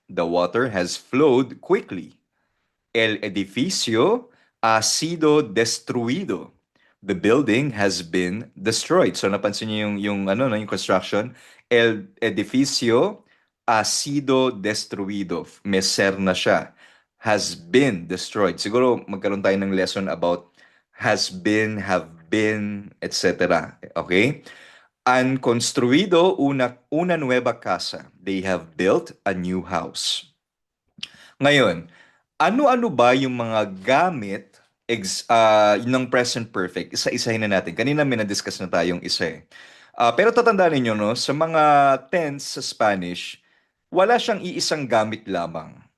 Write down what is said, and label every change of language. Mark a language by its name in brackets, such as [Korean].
[English] The water has flowed quickly. [Spanish] El edificio ha sido destruido. [English] The building has been destroyed. [Filipino] So napansin niyo yung ano no, yung construction. [Spanish] El edificio ha sido destruido. [Filipino] Meser na siya. [English] Has been destroyed. [Filipino] Siguro magkaroon tayo ng lesson about has been, have been, etc. [English] Okay? [Spanish] Han construido una nueva casa. [English] They have built a new house. [Filipino] Ngayon, ano-ano ba yung mga gamit ng present perfect? Isa-isahin na natin. Kanina may na-discuss na tayong isa eh. Pero tatandaan ninyo, no, sa mga tense sa Spanish, wala siyang iisang gamit lamang.